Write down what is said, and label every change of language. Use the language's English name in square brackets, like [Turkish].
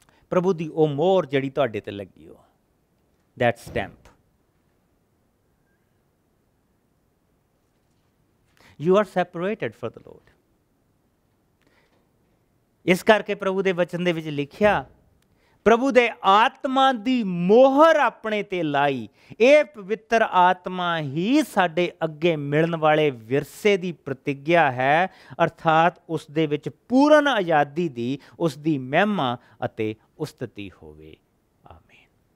[Punjabi] ਪ੍ਰਭੂ ਦੀ ਉਹ ਮੋਹਰ ਜਿਹੜੀ ਤੁਹਾਡੇ ਤੇ ਲੱਗੀ ਹੋ, [English] that stamp. You are separated for the Lord. [Punjabi] ਇਸ ਕਰਕੇ ਪ੍ਰਭੂ ਦੇ ਵਚਨ ਦੇ ਵਿੱਚ ਲਿਖਿਆ, ਪ੍ਰਭੂ ਦੇ ਆਤਮਾ ਦੀ ਮੋਹਰ ਆਪਣੇ ਤੇ ਲਾਈ। ਇਹ ਪਵਿੱਤਰ ਆਤਮਾ ਹੀ ਸਾਡੇ ਅੱਗੇ ਮਿਲਣ ਵਾਲੇ ਵਿਰਸੇ ਦੀ ਪ੍ਰਤਿੱਗਿਆ ਹੈ, ਅਰਥਾਤ ਉਸ ਦੇ ਵਿੱਚ ਪੂਰਨ ਆਜ਼ਾਦੀ ਦੀ, ਉਸ ਦੀ ਮਹਿਮਾ ਅਤੇ ਉਸਤਤੀ ਹੋਵੇ। ਆਮੀਨ।